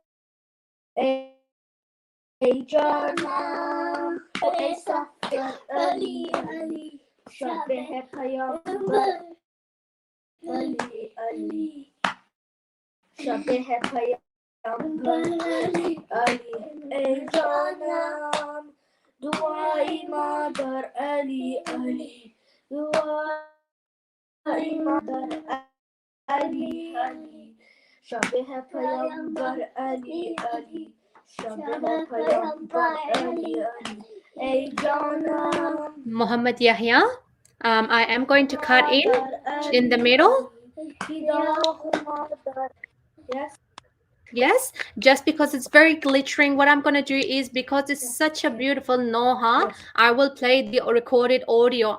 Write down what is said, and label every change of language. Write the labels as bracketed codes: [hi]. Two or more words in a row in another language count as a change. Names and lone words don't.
[fa] ای جانم ای سفر علی علی شبه پیامبر علی علی شبه پیامبر علی علی ای جانم دعای مادر علی علی دعای مادر علی علی شبه پیامبر علی علی شبه پیامبر علی علی ای جانم [en] Muhammad Yahya, I am going to cut in the middle. Yes. Yes, just because it's very glittering, what I'm going to do is, because it's such a beautiful noha, I will play the recorded audio.